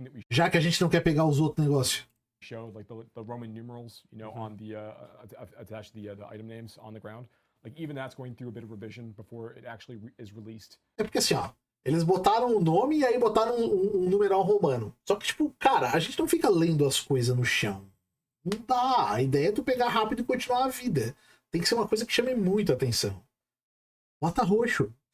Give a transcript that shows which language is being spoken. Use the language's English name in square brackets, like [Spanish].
[Portuguese] Já que a gente não quer pegar os outros negócios. [English] Show like the Roman numerals, you know, on the attached to the item names on the ground. Like even that's going through a bit of revision before it actually is released. [Portuguese] É porque assim, ó, eles botaram o nome e aí botaram um numeral romano. Só que, tipo, cara, a gente não fica lendo as coisas no chão. Não dá. A ideia é tu pegar rápido e continuar a vida. Tem que ser uma coisa que chame muito a atenção. Bota roxo.